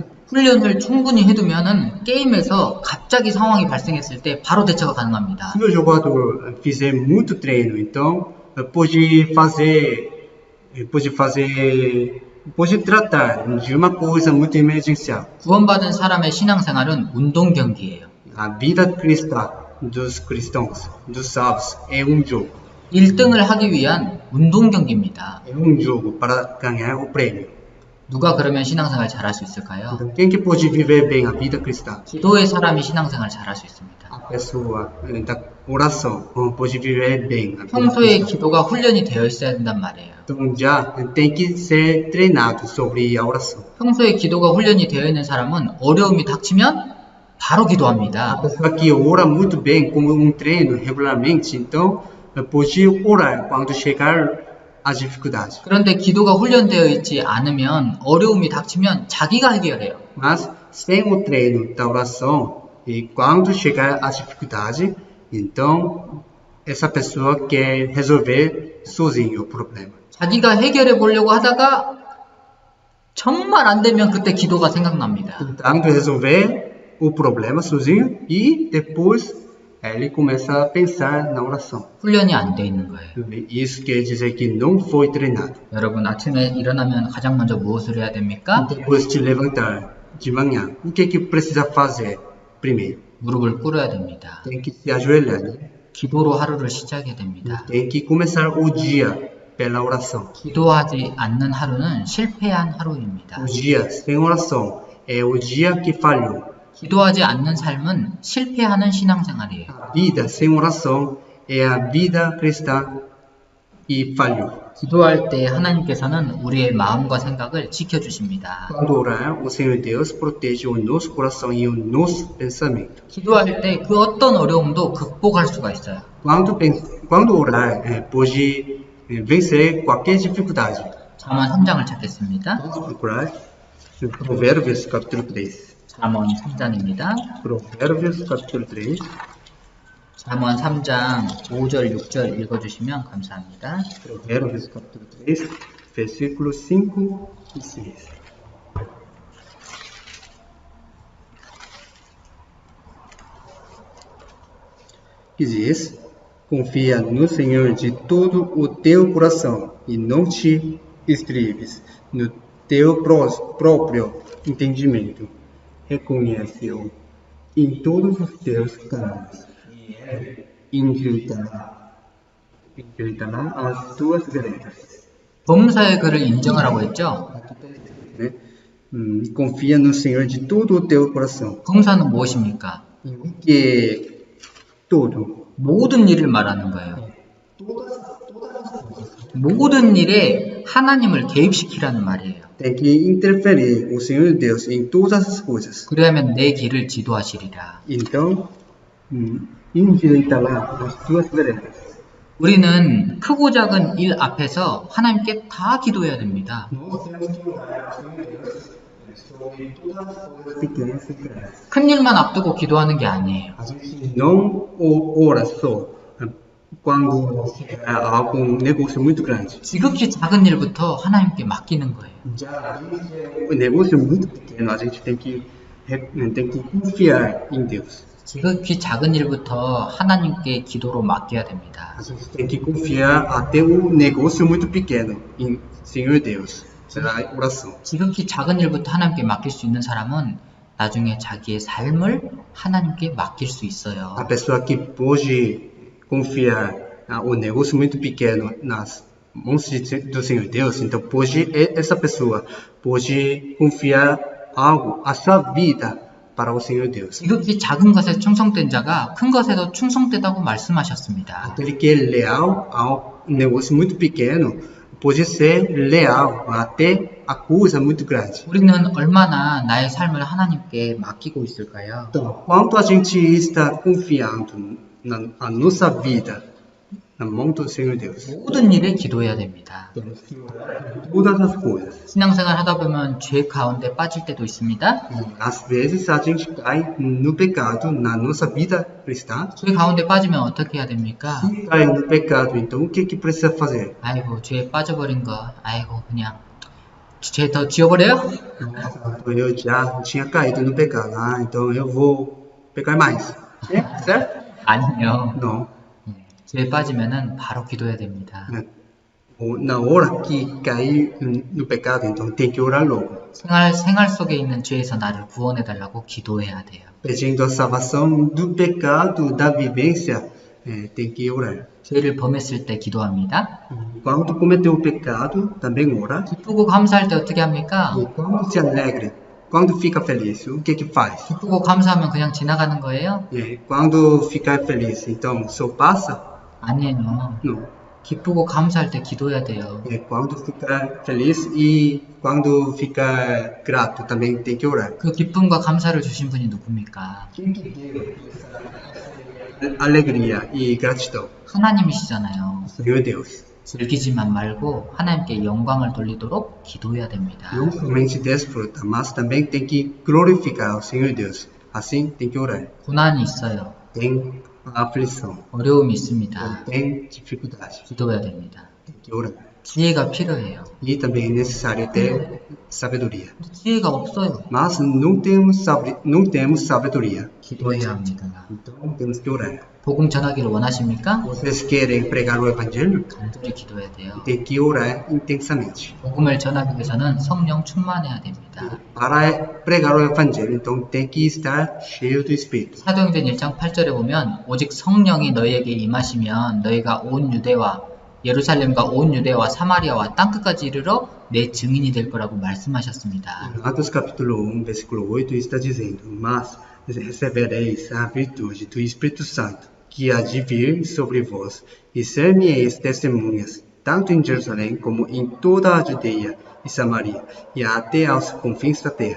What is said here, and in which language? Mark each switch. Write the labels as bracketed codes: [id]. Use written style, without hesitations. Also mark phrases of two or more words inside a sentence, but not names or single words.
[ko] 훈련을 충분히 해두면은 게임에서 갑자기 상황이 발생했을 때 바로 대처가 가능합니다. [pt] Se o jogador fizer muito treino, então pode tratar de uma coisa muito emergencial. [ko] 구원받은 사람의 신앙생활은 운동 경기예요. [pt] A vida cristã dos cristãos, dos salvos, é jogo. [ko] 1등을 하기 위한 운동 경기입니다. [pt] É jogo para ganhar o prêmio. [ko] 누가 그러면 신앙생활 잘할 수 있을까요? [pt] Então, quem que pode viver bem a vida cristã? [ko] 기도의 사람이 신앙생활 잘할 수 있습니다. [pt] A pessoa da oração pode viver bem a vida [ko] 평소에 [pt] cristã. [ko] 기도가 훈련이 되어 있어야 된단 말이에요. [pt] Então, já tem que ser treinado sobre a oração. [ko] 평소에 기도가 훈련이 되어 있는 사람은 어려움이 닥치면 바로 [pt] A [ko] 기도합니다. [pt] pessoa que ora muito bem, como treino regularmente, então pode orar quando chegar a dificuldade. [ko] 그런데 기도가 훈련되어 있지 않으면 어려움이 닥치면 자기가 해결해요. [pt] Mas sem o treino da oração, e quando chegar a dificuldade, então essa pessoa quer resolver sozinho o problema. [ko] 자기가 해결해 보려고 하다가 정말 안 되면 그때 기도가 생각납니다. [pt] Tentando resolver o problema sozinho e depois ele começa a pensar na oração. [ko] 훈련이 안 돼 있는 거예요. [pt] Isso quer dizer que não foi treinado. [ko] 여러분 아침에 일어나면 가장 먼저 무엇을 해야 됩니까? [pt] Depois de levantar de manhã, o que que precisa fazer primeiro? [ko] 무릎을 꿇어야 됩니다. [pt] Tem que se ajoelhar, né? [ko] 기도로 하루를 시작해야 됩니다. [pt] Tem que começar o dia pela oração. [ko] 기도하지 않는 하루는 실패한 하루입니다. [pt] O dia sem oração é o dia que falhou. [ko] 기도하지 않는 삶은 실패하는 신앙생활이에요. [pt] A vida sem oração é a vida cristã e falhou. [ko] 기도할 때 하나님께서는 우리의 마음과 생각을 지켜주십니다. [pt] Quando orar, o Senhor Deus protege o nosso coração e o nosso pensamento. [ko] 기도할 때 그 어떤 어려움도 극복할 수가 있어요. [pt] Quando orar, pode vencer qualquer dificuldade. [ko] 잠언 3장을 찾겠습니다. [pt] Vamos procurar Provérbios capítulo 3. [ko] 잠언 3장입니다. [pt] Provérbios capítulo 3. [ko] 잠언 3장 5절, 6절 읽어주시면 감사합니다. [pt] Provérbios capítulo 3, versículos 5 e 6. Que diz: confia no Senhor de todo o teu coração e não te estribes no teu próprio entendimento. Reconhece-o em todos os teus caminhos e ele endireitará as tuas veredas. [ko] 범사의 그를 인정하라고 했죠. [pt] Né? Confia no Senhor de todo o teu coração. [ko] 범사는 무엇입니까? [pt] E o que todo, [ko] 모든 일을 말하는 거예요. 모든 일에 하나님을 개입시키라는 말이에요. [pt] tem que interferir o Senhor Deus em todas as coisas. [ko] 그래야면 내 길을 지도하시리라. [pt] Então, endireitará as tuas veredas. [ko] 우리는 크고 작은 일 앞에서 하나님께 다 기도해야 됩니다. [pt] Nós temos que orar ao Senhor Deus sobre todas as coisas pequenas e grandes. [ko] 큰 일만 앞두고 기도하는 게 아니에요. [pt] A gente não ora só quando é algum negócio muito grande. [ko] 지극히 작은 일부터 하나님께 맡기는 거예요. [pt] Já o negócio muito pequeno, a gente tem que confiar em Deus. [ko] 지극히 작은 일부터 하나님께 기도로 맡겨야 됩니다. [pt] A gente tem que confiar até o negócio muito pequeno em Senhor Deus, pela oração. [ko] 지극히 작은 일부터 하나님께 맡길 수 있는 사람은 나중에 자기의 삶을 하나님께 맡길 수 있어요. [pt] A pessoa que pode confiar o negócio muito pequeno nas mãos do Senhor Deus, então essa pessoa pode confiar algo, a sua vida para o Senhor Deus. [ko] 지극히 작은 것에 충성된 자가 큰 것에도 충성되다고 말씀하셨습니다. [pt] Aquele que é leal ao negócio muito pequeno pode ser leal até a coisa muito grande. [ko] 우리는 얼마나 나의 삶을 하나님께 맡기고 있을까요? [pt] Então, quanto a gente está confiando na nossa vida na mão do Senhor Deus. [ko] 모든 일에 기도해야 됩니다. [pt] Temos que orar em todas as coisas. [ko] 신앙생활 하다 보면 죄 가운데 빠질 때도 있습니다. [pt] Às vezes a gente cai no pecado na nossa vida cristã. [ko] 죄 가운데 빠지면 어떻게 해야 됩니까? [pt] Se cai no pecado, então o que precisa fazer? [ko] 아이고 죄에 빠져버린 거 아이고 그냥 죄 더 지워버려요? [pt] Nossa, eu já tinha caído no pecado, então eu vou pecar mais. É? Certo? [ko] 아니요. [pt] Não. [ko] 죄에 빠지면은 바로 기도해야 됩니다. [pt] Na hora que cair no pecado, então tem que orar logo. [ko] 생활 속에 있는 죄에서 나를 구원해 달라고 기도해야 돼요. [pt] Pedindo a salvação do pecado, da vivência tem que orar. [ko] 죄를 범했을 때 기도합니다. [pt] Quando cometeu o pecado, também ora. [ko] 기쁘고 감사할 때 어떻게 합니까? [pt] E quando se alegra, quando fica feliz, o que faz? [ko] 기쁘고 감사하면 그냥 지나가는 거예요? [pt] Quando fica feliz, então só passa? [ko] 아니에요. [pt] Não. [ko] 기쁘고 감사할 때 기도해야 돼요. [pt] Quando fica feliz e quando fica grato, também tem que orar. [ko] 그 기쁨과 감사를 주신 분이 누굽니까? [pt] Quem que deu essa alegria e gratidão? [ko] 하나님이시잖아요. [pt] Senhor Deus. [ko] 즐기지만 말고 하나님께 영광을 돌리도록 기도해야 됩니다. [pt] Não somente desfruta, mas também tem que glorificar ao Senhor Deus. Assim tem que orar. [ko] 고난이 있어요. [pt] Tem aflição, [ko] 어려움이 있습니다. [pt] tem dificuldade, [ko] 기도해야 됩니다. [pt] tem que orar. [ko] 지혜가 필요해요. [pt] E também é necessário ter sabedoria. [ko] 지혜가 없어요. [pt] Mas não temos sabedoria. [ko] 기도해야 합니다. [pt] Então temos que orar. [ko] 복음 전하기를 원하십니까? [pt] Vocês querem pregar o Evangelho? [ko] 간절히 기도해야 돼요. [pt] Tem que orar intensamente. [ko] 복음을 전하기 위해서는 성령 충만해야 됩니다. [pt] Para pregar o Evangelho, então tem que estar cheio do Espírito. [ko] 사도행전 1장 8절에 보면 오직 성령이 너희에게 임하시면 너희가 온 유대와 예루살렘과 온 유대와 사마리아와 땅끝까지 이르러 내 증인이 될 거라고 말씀하셨습니다. [pt] Atos capítulo 1, versículo 8 está dizendo: Mas recebereis a virtude do Espírito Santo, que há de vir sobre vós, e ser-me-eis testemunhas, tanto em Jerusalém como em toda a Judeia e Samaria, e até aos confins da terra.